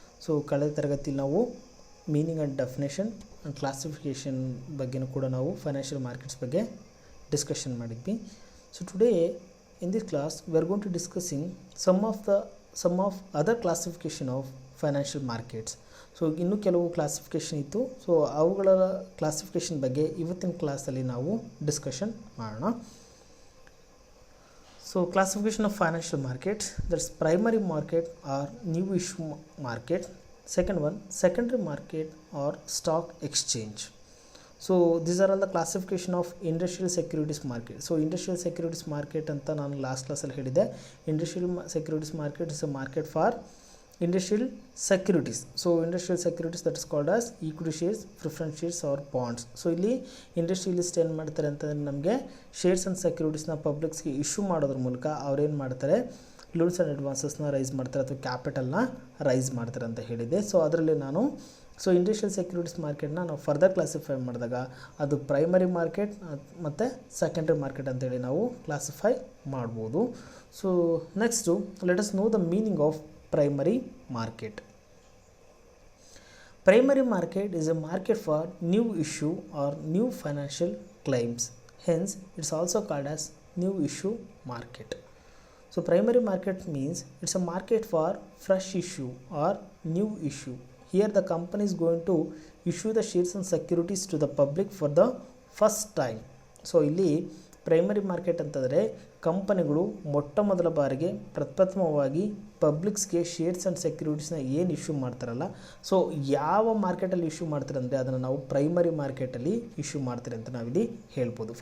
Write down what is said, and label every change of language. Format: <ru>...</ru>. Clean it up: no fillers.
<kn>So, ಕಳೆದ ತರಗತಿಯಲ್ಲಿ ನಾವು</kn> <en>meaning and definition and classification</en> <kn>ಬಗ್ಗೆನೂ ಕೂಡ ನಾವು financial markets ಬಗ್ಗೆ discussion ಮಾಡಿದ್ವಿ.</kn> <en>So, today in this class, we are going to discussing some of other classification of financial markets.</en> <kn>So ಇನ್ನೂ ಕೆಲವು ಕ್ಲಾಸಿಫಿಕೇಷನ್ ಇತ್ತು. ಸೊ ಅವುಗಳ ಕ್ಲಾಸಿಫಿಕೇಷನ್ ಬಗ್ಗೆ ಇವತ್ತಿನ ಕ್ಲಾಸಲ್ಲಿ ನಾವು ಡಿಸ್ಕಷನ್ ಮಾಡೋಣ.</kn> <en>So classification of financial markets, that's primary market or new issue market. Second one secondary market or stock exchange. So these are all the classification of industrial securities market. So industrial securities market</en> <kn>ಅಂತ ನಾನು last ಕ್ಲಾಸಲ್ಲಿ ಹೇಳಿದೆ.</kn> <en>Industrial securities market is a market for industrial securities. So industrial securities, that is called as equity shares, preference shares or bonds.</en> <kn>So ಇಲ್ಲಿ industrialist ಏನು ಮಾಡ್ತಾರೆ ಅಂತಂದರೆ ನಮಗೆ shares and ಸೆಕ್ಯೂರಿಟೀಸ್ನ ಪಬ್ಲಿಕ್ಸ್ಗೆ issue ಮಾಡೋದ್ರ ಮೂಲಕ ಅವ್ರೇನು ಮಾಡ್ತಾರೆ, ಲೋನ್ಸ್ ಆ್ಯಂಡ್ ಅಡ್ವಾನ್ಸಸ್ನ ರೈಸ್ ಮಾಡ್ತಾರೆ ಅಥವಾ ಕ್ಯಾಪಿಟಲ್ನ ರೈಸ್ ಮಾಡ್ತಾರೆ ಅಂತ ಹೇಳಿದೆ. ಸೊ ಅದರಲ್ಲಿ ನಾನು ಇಂಡಸ್ಟ್ರಿಯಲ್ ಸೆಕ್ಯೂರಿಟೀಸ್ ಮಾರ್ಕೆಟ್ನ ನಾವು ಫರ್ದರ್ ಕ್ಲಾಸಿಫೈ ಮಾಡಿದಾಗ ಅದು ಪ್ರೈಮರಿ ಮಾರ್ಕೆಟ್ ಮತ್ತು ಸೆಕೆಂಡರಿ ಮಾರ್ಕೆಟ್ ಅಂತೇಳಿ ನಾವು ಕ್ಲಾಸಿಫೈ ಮಾಡ್ಬೋದು.</kn> <en>So next let us know the meaning of primary market. Primary market is a market for new issue or new financial claims. Hence, it's also called as new issue market. So, primary market means it's a market for fresh issue or new issue. Here, the company is going to issue the shares and securities to the public for the first time.</en> <kn>So, ಇಲ್ಲಿ primary market ಅಂತಂದರೆ ಕಂಪನಿಗಳು ಮೊಟ್ಟ ಮೊದಲ ಬಾರಿಗೆ ಪ್ರಪ್ರಥಮವಾಗಿ ಪಬ್ಲಿಕ್ಸ್ಗೆ shares and ಸೆಕ್ಯೂರಿಟೀಸ್ನ ಏನು issue ಮಾಡ್ತಾರಲ್ಲ, so ಯಾವ ಮಾರ್ಕೆಟಲ್ಲಿ ಇಶ್ಯೂ ಮಾಡ್ತಾರೆ ಅಂದರೆ ಅದನ್ನು ನಾವು ಪ್ರೈಮರಿ ಮಾರ್ಕೆಟಲ್ಲಿ ಇಶ್ಯೂ ಮಾಡ್ತಾರೆ ಅಂತ ನಾವಿಲ್ಲಿ ಹೇಳ್ಬೋದು.</kn>